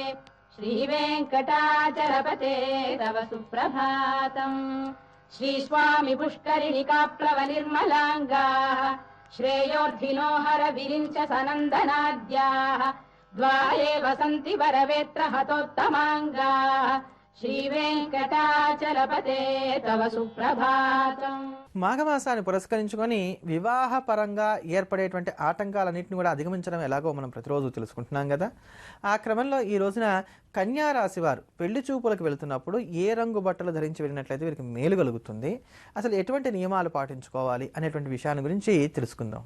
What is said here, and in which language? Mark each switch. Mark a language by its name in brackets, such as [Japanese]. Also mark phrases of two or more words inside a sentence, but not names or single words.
[Sanskrit] श्रीवेङ्कटाचलपते तव सुप्रभातम् श्रीस्वामि पुष्करिणिकाप्लव निर्मलाङ्गाः श्रेयोर्धिनो हर विरिञ्च सनन्दनाद्याः द्वाये वसन्ति वरवेत्र हतोत्तमाङ्गाः శ్రీవేంకటాచలపతే తవ సుప్రభాతం. [Telugu] మాఘమాసాన్ని పురస్కరించుకొని వివాహ పరంగా ఏర్పడేటువంటి ఆటంకాలన్నింటిని కూడా అధిగమించడం ఎలాగో మనం ప్రతిరోజు తెలుసుకుంటున్నాం కదా. ఆ క్రమంలో ఈ రోజున కన్యా రాశి వారు పెళ్లి చూపులకు వెళుతున్నప్పుడు ఏ రంగు బట్టలు ధరించి వెళ్ళినట్లయితే వీరికి మేలు కలుగుతుంది, అసలు ఎటువంటి నియమాలు పాటించుకోవాలి అనేటువంటి విషయాన్ని గురించి తెలుసుకుందాం.